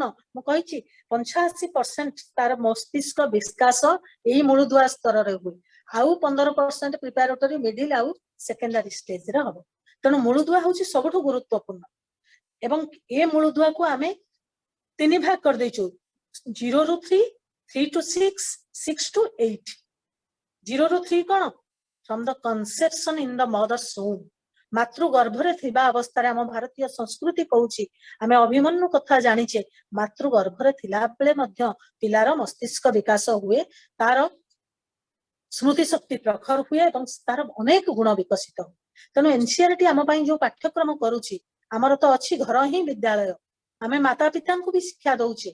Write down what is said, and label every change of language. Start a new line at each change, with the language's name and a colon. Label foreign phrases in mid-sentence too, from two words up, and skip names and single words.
Odia: ମୁଁ କହିଛି 85% ତାର ମସ୍ତିଷ୍କ ବିକାଶ ଏଇ ମୂଳଦୁଆ ସ୍ତରରେ ହୁଏ, ଆଉ 15%
English: preparatory middle
Odia: ଆଉ
English: secondary stage
Odia: ହବ। ତେଣୁ ମୂଳଦୁଆ ହଉଛି ସବୁଠୁ ଗୁରୁତ୍ୱପୂର୍ଣ୍ଣ ଏବଂ ଏ ମୂଳଦୁଆକୁ ଆମେ 3 ଭାଗ କରିଦେଇଛୁ, 0 ରୁ 3, 3 to 6, 6 to 8। 0 ରୁ 3 କଣ?
English: From the conception in the mother's womb,
Odia: ମାତୃ ଗର୍ଭରେ ଥିବା ଅବସ୍ଥାରେ ଆମ ଭାରତୀୟ ସଂସ୍କୃତି କହୁଛି, ଆମେ ଅଭିମନ୍ୟୁ କଥା ଜାଣିଛେ, ମାତୃ ଗର୍ଭରେ ଥିଲା ବେଳେ ମଧ୍ୟ ପିଲାର ମସ୍ତିଷ୍କ ବିକାଶ ହୁଏ, ତାର ସ୍ମୃତି ଶକ୍ତି ପ୍ରଖର ହୁଏ ଏବଂ ତାର ଅନେକ ଗୁଣ ବିକଶିତ ହୁଏ। ତେଣୁ NCERT ଆମ ପାଇଁ ଯୋଉ ପାଠ୍ୟକ୍ରମ କରୁଛି, ଆମର ତ ଅଛି ଘର ହିଁ ବିଦ୍ୟାଳୟ, ଆମେ ମାତା ପିତାଙ୍କୁ ବି ଶିକ୍ଷା ଦଉଛେ।